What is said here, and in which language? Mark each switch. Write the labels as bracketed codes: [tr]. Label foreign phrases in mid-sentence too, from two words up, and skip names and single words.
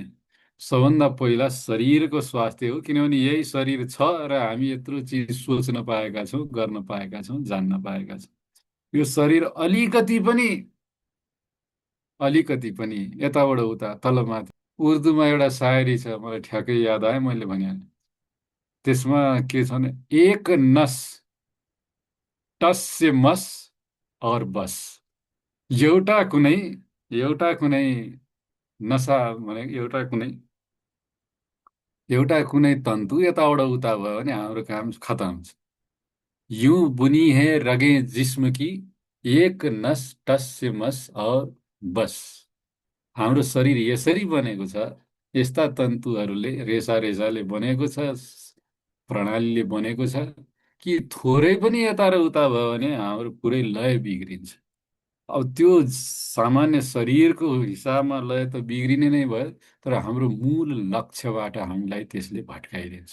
[ne] सबभन्दा पहिला शरीरको स्वास्थ्य हो, किनभने यही शरीर छ र हामी यत्रो चिज सोच्न पाएका छौँ, गर्न पाएका छौँ, जान्न पाएका छौँ। यो शरीर अलिकति पनि यताबाट उता तलमाथि। उर्दूमा एउटा सायरी छ, मलाई ठ्याक्कै याद आयो, मैले भनिहालेँ। त्यसमा के छ भने, [ur] ایک نس ٹس سے مس اور بس. [ne] एउटा कुनै एउटा कुनै नसा भने एउटा कुनै तन्तु यताबाट उता भयो भने हाम्रो काम खतम छ। [ur] یوں بنی ہے رگے جسم کی، ایک نس ٹس سے مس اور بس. [ne] हाम्रो शरीर यसरी बनेको छ, यस्ता तन्तुहरूले रेसा रेसाले बनेको छ, प्रणालीले बनेको छ कि थोरै पनि यता र उता भयो भने हाम्रो पुरै लय बिग्रिन्छ। अब त्यो सामान्य शरीरको हिसाबमा लय त बिग्रिने नै भयो, तर हाम्रो मूल लक्ष्यबाट हामीलाई त्यसले भट्काइदिन्छ।